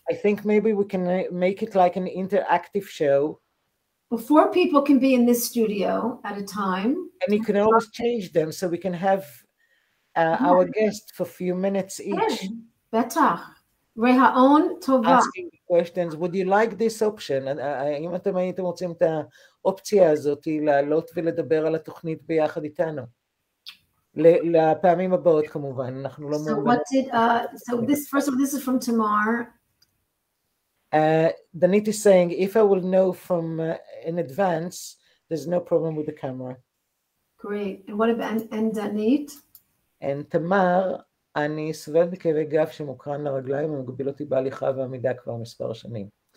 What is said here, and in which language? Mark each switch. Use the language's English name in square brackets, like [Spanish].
[English] I think maybe we can make it like an interactive show. 4 people can be in this studio at a time. And you can always change them, so we can have our guest for a few minutes each. Better. Tova. Asking questions. Would you like this option? [Hebrew] אם אתם הייתם רוצים את האופציה הזאת, לעלות ולדבר על התוכנית ביחד איתנו. לפעמים הבאות כמובן, אנחנו לא [English] So this is from Tamar. Danit is saying, if I will know from in advance, there's no problem with the camera. Great. And what about and Danit? [Hebrew] And Tamar, אני סובלת מכאבי גב שמוקרן לרגליים ומגביל אותי בהליכה ועמידה כבר מספר שנים.